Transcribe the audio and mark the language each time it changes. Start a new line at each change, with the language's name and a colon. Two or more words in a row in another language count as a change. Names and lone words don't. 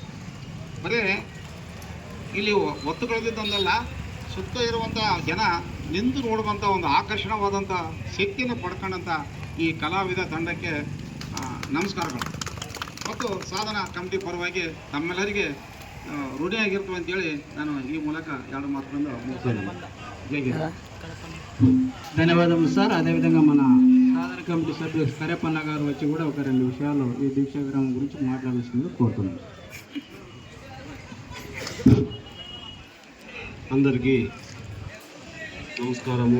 Kannada: ಬರೀ ಇಲ್ಲಿ ಒತ್ತುಗಳಿದ್ದೊಂದಲ್ಲ, ಸುತ್ತ ಇರುವಂಥ ಜನ ನಿಂತು ನೋಡುವಂಥ ಒಂದು ಆಕರ್ಷಣವಾದಂಥ ಶಕ್ತಿಯನ್ನು ಪಡ್ಕೊಂಡಂಥ ಈ ಕಲಾವಿದ ತಂಡಕ್ಕೆ ನಮಸ್ಕಾರಗಳು. ಮತ್ತು ಸಾಧನಾ ಕಮಿಟಿ ಪರವಾಗಿ ತಮ್ಮೆಲ್ಲರಿಗೆ ಋಣಿಯಾಗಿರ್ತವೆ ಅಂತೇಳಿ ನಾನು ಈ ಮೂಲಕ 2 ಮಾತುಗಳನ್ನು ಮುಗಿಸ್ತೇನೆ.
Hindi: जय हिंद.
Telugu: ధన్యవాదములు సార్. అదేవిధంగా మన సాధన కమిటీ సభ్యులు కరేపన్న గారు వచ్చి కూడా ఒక 2 విషయాలు ఈ దీక్షా విరామం గురించి మాట్లాడాల్సిందిగా కోరుతున్నాను. అందరికీ నమస్కారము.